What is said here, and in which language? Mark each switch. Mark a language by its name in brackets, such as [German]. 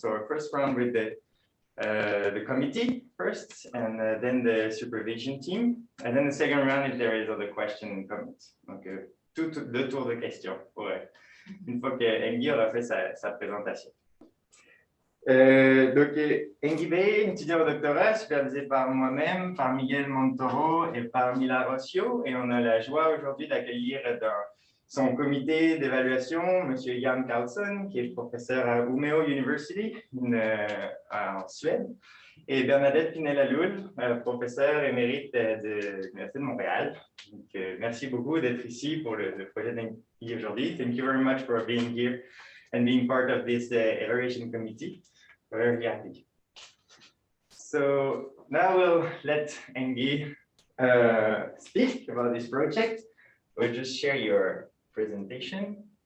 [English] So our first round with the committee first, and then the supervision team, and then the second round if there is other question and comments. [French] Donc, 2 tours de questions une fois que Hengyi aura fait sa présentation. Donc, Hengyi, étudiant au doctorat, supervisé par moi-même, par Miguel Montoro et par Milla Rautio, et on a la joie aujourd'hui d'accueillir dans son comité d'évaluation, M. Guillaume, qui est professeur à Umeå University en Suède, et Bernadette Pinella-Loul, professeure émérite de l'Université de Montréal. Donc, merci beaucoup d'être ici pour le projet d'Hengyi aujourd'hui. [English] Thank you very much for being here and being part of this evaluation committee. We're very happy. So now we'll let Hengyi speak about this project. We'll just share your presentation.